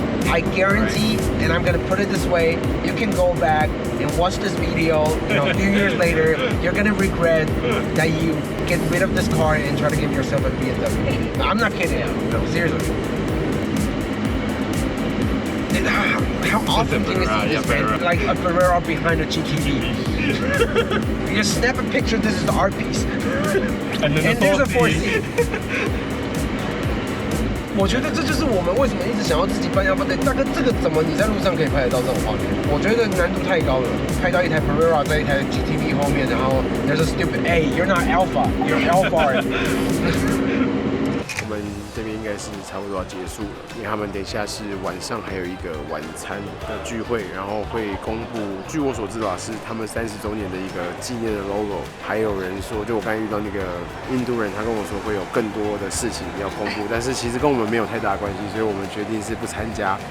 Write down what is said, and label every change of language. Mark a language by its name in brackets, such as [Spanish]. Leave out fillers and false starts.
[English] I guarantee, and I'm gonna put it this way, you can go back and watch this video, you know, a few years later, you're gonna regret that you get rid of this car and try to give yourself a BMW. I'm not kidding, no, seriously. How awesome can you see this, man? Like a Carrera behind a GTV. You just snap a picture, this is the art piece. And there's a 4C. [Chinese] 我觉得这就是我们为什么一直想要自己办Alfa Day。大哥，这个怎么你在路上可以拍得到这种画面？我觉得难度太高了，拍到一台 Carrera 在一台 GTV 后面，然后 [English] there's a stupid hey, you're not Alfa, you're Alfa. [Chinese] 我们这边应该是差不多要结束了，因为他们等一下是晚上还有一个晚餐的聚会，然后会公布，据我所知的是他们30周年的一个纪念的 logo。还有人说，就我刚才遇到那个印度人，他跟我说会有更多的事情要公布，但是其实跟我们没有太大关系，所以我们决定是不参加。